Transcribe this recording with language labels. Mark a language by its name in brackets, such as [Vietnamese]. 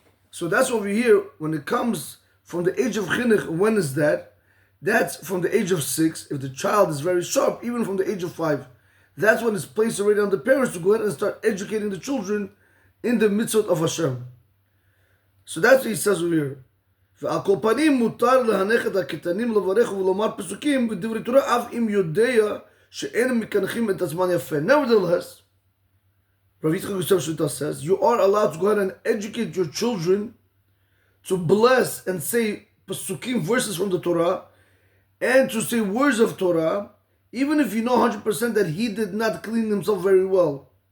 [English] So that's over here, when it comes from the age of chinuch, when is that? That's from the age of 6. If the child is very sharp, even from the age of 5. That's when it's placed already on the parents to go ahead and start educating the children in the mitzvot of Hashem. So that's what he says over here. [Hebrew] ועל כל פנים מותר להנך את הקטנים לברך ולומר פסוקים ודברי תורה אף אם יודע שאין מקנחים את הזמן יפה. [English] Nevertheless, Rav Chaim Igal says, you are allowed to go ahead and educate your children to bless and say pasukim, verses from the Torah, and to say words of Torah, even if you know 100% that he did not clean himself very well.